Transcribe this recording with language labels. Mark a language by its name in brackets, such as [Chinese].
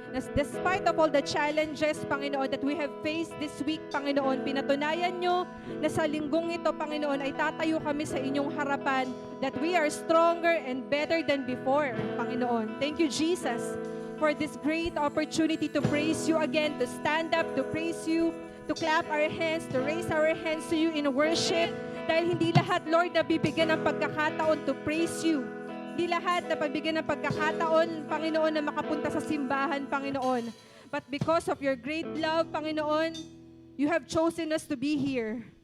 [English] Na despite of all the challenges, Panginoon, that we have faced this week, Panginoon, [Filipino] pinatunayan nyo na sa linggong ito, Panginoon, ay tatayo kami sa inyong harapan, [English] that we are stronger and better than before, Panginoon. Thank you, Jesus, for this great opportunity to praise you again, to stand up, to praise you, to clap our hands, to raise our hands to you in worship. [Filipino] Dahil hindi lahat, Lord, nabibigyan ng pagkakataon [English] to praise you. [Filipino] Hindi lahat na pagbigyan ng pagkakataon, Panginoon, na makapunta sa simbahan, Panginoon. [English] But because of your great love, Panginoon, you have chosen us to be here.